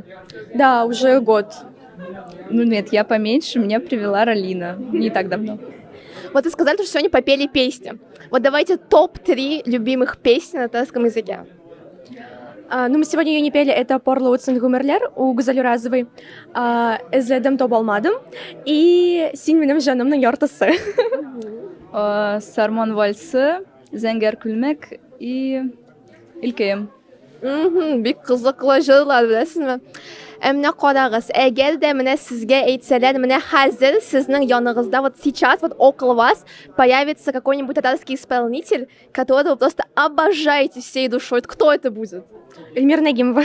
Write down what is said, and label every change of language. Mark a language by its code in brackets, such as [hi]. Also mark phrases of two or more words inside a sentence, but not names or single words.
[ru] Да, уже год. Ну нет, я поменьше, меня привела Ралина. Не так давно. Вот вы сказали, что сегодня попели песни. Вот давайте топ-3 любимых песни на татарском языке. Ну, мы сегодня ее не пели, это «Порлы Уцин Гумерлер» у Гузали Разовой, «Эзедем Тобалмадым» и «Син минем жанымның яртысы». Сармон вальсы, Зәңгәр күлмәк и Илкәем. [tt] Бик кызыклы җырлар, беләсезме? Менә карагыз, әгәр дә менә сезгә әйтсәләр, менә хәзер сезнең яныгызда, [ru] вот сейчас, вот около вас появится какой-нибудь татарский исполнитель, которого вы просто обожаете всей душой. Кто это будет? Эльмира Нагимова.